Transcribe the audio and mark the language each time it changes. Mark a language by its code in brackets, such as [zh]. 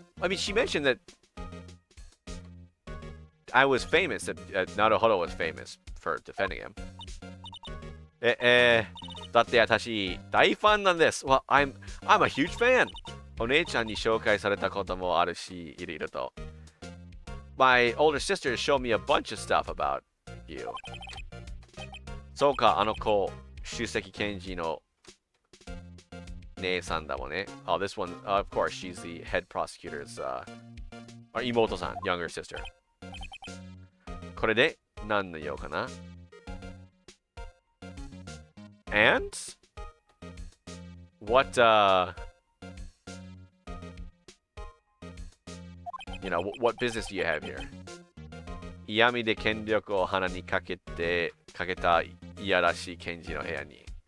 [en] I mean, she mentioned that I was famous, that Naruhodo was famous for defending him. [ja] だって私、大ファンなんです。 [en] Well, I'm a huge fan. [ja] お姉ちゃんに紹介されたこともあるし、いろいろと。 [en] My older sister showed me a bunch of stuff about you. [ja] そうか、あの子、首席検事の姉さんだもんね。 [en] Oh, this one, of course, she's the head prosecutor's, 妹さん、younger sister. [ja] これで何の用かな？ [en] And what you know, what business do you have here? [ja] 嫌味で権力を鼻にかけたいやらしい検事の部屋に。